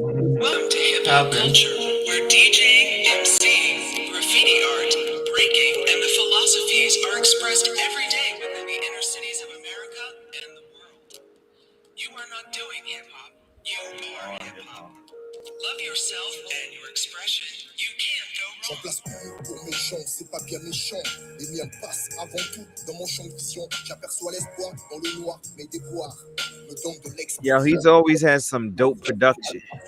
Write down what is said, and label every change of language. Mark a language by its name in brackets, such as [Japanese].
[English] Welcome to hip hop culture, where DJing, MCing, graffiti art, breaking, and the philosophies are expressed every day within the inner cities of America and the world. You are not doing hip hop. You are hip hop. Love yourself and your expression. You can't go [French] J'en [English] wrong. [French] place une pour mes gens, c'est pas bien méchant. Les miens passent avant tout dans mon champ de vision. J'aperçois l'espoir dans le noir, mes déboires me donnent de l'explosion. [English] Yo, he's always has some dope production.